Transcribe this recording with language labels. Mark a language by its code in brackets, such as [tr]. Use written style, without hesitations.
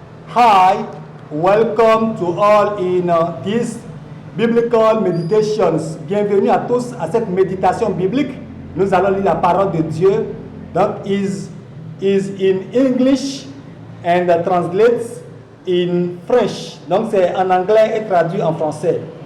[en] Hi, welcome to all in this biblical meditations. [fr] Bienvenue à tous à cette méditation biblique. Nous allons lire la parole de Dieu. [en] Donc, is in English and translates in French. [fr] Donc, c'est en anglais et traduit en français.